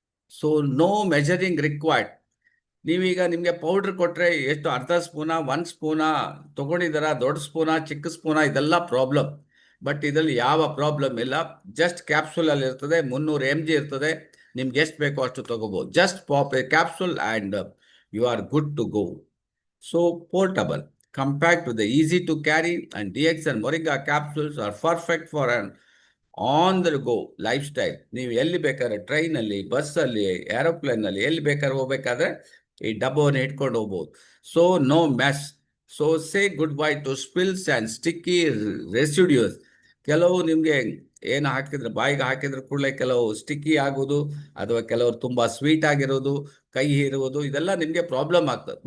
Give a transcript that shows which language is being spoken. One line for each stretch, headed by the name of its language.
English: So no measuring required.
Kannada: ನೀವೀಗ ನಿಮಗೆ powder ಕೊಟ್ಟರೆ ಎಷ್ಟು, ಅರ್ಧ ಸ್ಪೂನ, 1 ಸ್ಪೂನ ತೊಗೊಂಡಿದ್ದೀರಾ, ದೊಡ್ಡ ಸ್ಪೂನ, ಚಿಕ್ಕ ಸ್ಪೂನ, ಇದೆಲ್ಲ ಪ್ರಾಬ್ಲಮ್. ಬಟ್ ಇದರಲ್ಲಿ ಯಾವ ಪ್ರಾಬ್ಲಮ್ ಇಲ್ಲ. ಜಸ್ಟ್ ಕ್ಯಾಪ್ಸೂಲಲ್ಲಿ ಇರ್ತದೆ, 300 mg ಇರ್ತದೆ. ನಿಮ್ಗೆ ಎಷ್ಟು ಬೇಕೋ ಅಷ್ಟು ತಗೋಬಹುದು.
English: Just pop a capsule and you are good to go. So portable, compact with the easy to carry, and DXN Moringa capsules are perfect for an on the go lifestyle.
Kannada: ನೀವು ಎಲ್ಲಿ ಬೇಕಾದ್ರೆ, ಟ್ರೈನಲ್ಲಿ, ಬಸ್ಸಲ್ಲಿ, ಏರೋಪ್ಲೇನಲ್ಲಿ, ಎಲ್ಲಿ ಬೇಕಾದ್ರೆ ಹೋಗ್ಬೇಕಾದ್ರೆ ಈ ಡಬ್ಬವನ್ನು ಇಟ್ಕೊಂಡು ಹೋಗ್ಬೋದು.
English: So no mess. So say goodbye to spills and sticky residues.
Kannada: ಕೆಲವು ನಿಮಗೆ ಏನು ಹಾಕಿದ್ರೆ, ಬಾಯಿಗೆ ಹಾಕಿದ್ರೆ ಕೂಡಲೇ ಕೆಲವು ಸ್ಟಿಕ್ಕಿ ಆಗೋದು, ಅಥವಾ ಕೆಲವರು ತುಂಬ ಸ್ವೀಟ್ ಆಗಿರೋದು, ಕೈ ಇರುವುದು, ಇದೆಲ್ಲ ನಿಮಗೆ ಪ್ರಾಬ್ಲಮ್ ಆಗ್ತದೆ.